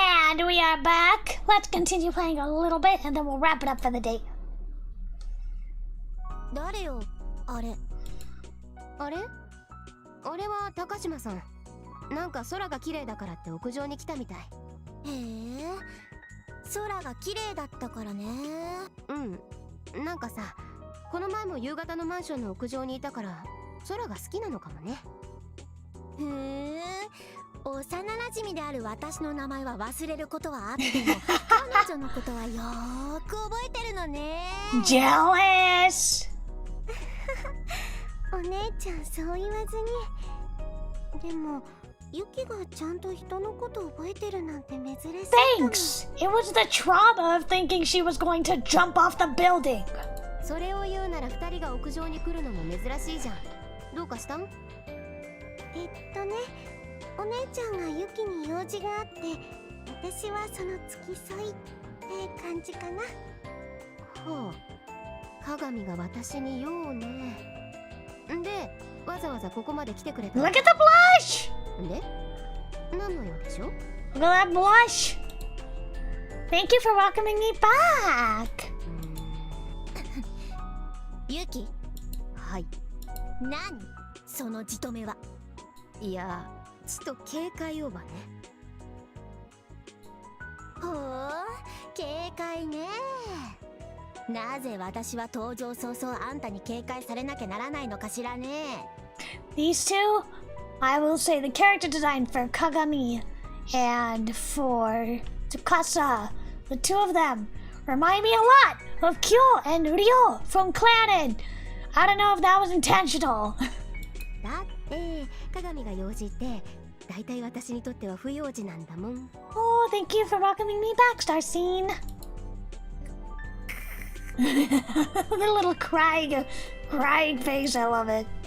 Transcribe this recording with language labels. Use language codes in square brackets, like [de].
[en] And we are back. Let's continue playing a little bit and then we'll wrap it up for the day. [ja] 誰よあれあれあれは高島さん。なんか空が綺麗だからって屋上に来たみたい。へえ、空が綺麗だったからね。うん、なんかさ、この前も夕方のマンションの屋上にいたから空が好きなのかもね。へえ、幼馴染である私の名前は忘れることはあっても彼女のことはよーく覚えてるのね。 [en] Jealous! [ja] お姉ちゃんそう言わずに。でもユキがちゃんと人のこと覚えてるなんて珍しい。 [en] Thanks! It was the trauma of thinking she was going to jump off the building. [ja] それを言うなら二人が屋上に来るのも珍しいじゃん。どうかしたん？お姉ちゃんがユキに用事があって私はその付き添いって感じかな。ほう、鏡が私に用ね。で、わざわざここまで来てくれた。 [en] Look at the blush! [ja] で、何の用でしょ？ [en] Look at that blush! Thank you for welcoming me back! [ja] ユキ？はい。何？そのじとめは。いや、ちと警戒をばね。ほう、警戒ね。なぜ私は登場早々あんたに警戒されなきゃならないのかしらね。 [en] These two, I will say the character design for Kagami and for Tsukasa, the two of them, remind me a lot of Kyo and Ryo from Clannad. I don't know if that was intentional. [ja] だって鏡が用事って大体私にとっては不用事なんだもん。 [en] Oh, thank you for welcoming me back, Starseen. The little crying face, I love it.